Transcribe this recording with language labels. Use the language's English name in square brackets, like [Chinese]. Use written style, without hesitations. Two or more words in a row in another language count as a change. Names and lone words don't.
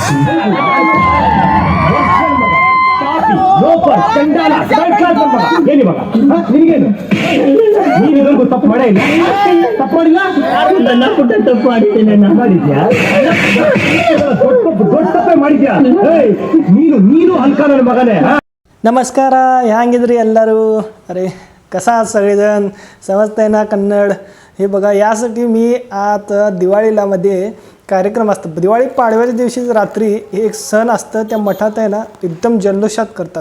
[Kannada] ಏನಿ ಮಗ ನಿನಗೇನು ನೀನು ತಪ್ಪು ಮಾಡಿಲ್ಲ ತಪ್ಪು ಮಾಡಿಲ್ಲ ನನ್ನ ಪುಟ್ಟ ತಪ್ಪು ಮಾಡಿದ್ದೇನೆ. ಮಾಡಿದ್ಯಾ ದೊಡ್ಡ ತಪ್ಪೇ ಮಾಡಿದ್ಯಾ ನೀನು ಹಲ್ಕ ನನ್ನ ಮಗನೇ. [Marathi] नमस्कार, [Kannada] ಹ್ಯಾಂಗಿದ್ರಿ ಎಲ್ಲರೂ. [Marathi] अरे कसा आहात सगळेजण? समजतंय ना कन्नड? हे बघा, यासाठी मी आता दिवाळीला मध्ये कार्यक्रम असतात. दिवाळी पाडव्याच्या दिवशी रात्री एक सण असतं, त्या मठात आहे ना एकदम जल्लोषात करतात.